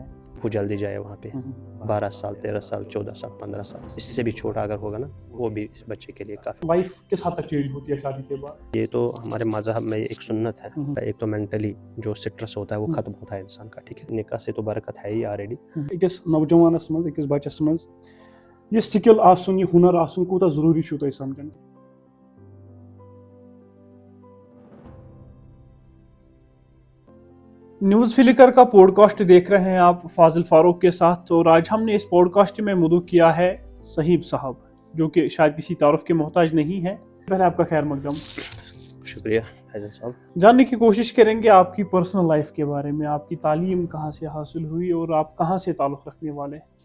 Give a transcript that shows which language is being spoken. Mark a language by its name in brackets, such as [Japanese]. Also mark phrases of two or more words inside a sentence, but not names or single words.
[Urdu] وہ جلدی جائے وہاں پہ. 12 سال 13 سال 14 سال 15 سال, اس سے بھی چھوٹا اگر ہوگا نا وہ بھی اس بچے کے لیے کافی. لائف کس حد تک چینج ہوتی ہے شادی کے بعد؟ یہ تو ہمارے مذہب میں ایک سنت ہے. ایک تو مینٹلی جو سٹرس ہوتا ہے وہ ختم ہوتا ہے انسان کا, ٹھیک ہے. نکاح سے تو برکت ہے ہی آلریڈی. [Kashmiri] أکس نوجوانس مز أکس بچس مز یہ سکل آسن, یہ ہنر آسن کوتاہ ضروری چھو تۄہہِ سمجھان؟ [Urdu] نیوز فلکر کا پوڈ کاسٹ دیکھ رہے ہیں آپ فاضل فاروق کے ساتھ, اور آج ہم نے اس پوڈ کاسٹ میں مدعو کیا ہے صہیب صاحب, جو کہ شاید کسی تعارف کے محتاج نہیں ہے. پہلے آپ کا خیر مقدم. شکریہ فیضان صاحب. جاننے کی کوشش کریں گے آپ کی [English] personal life [Urdu] کے بارے میں, آپ کی تعلیم کہاں سے حاصل ہوئی اور آپ کہاں سے تعلق رکھنے والے؟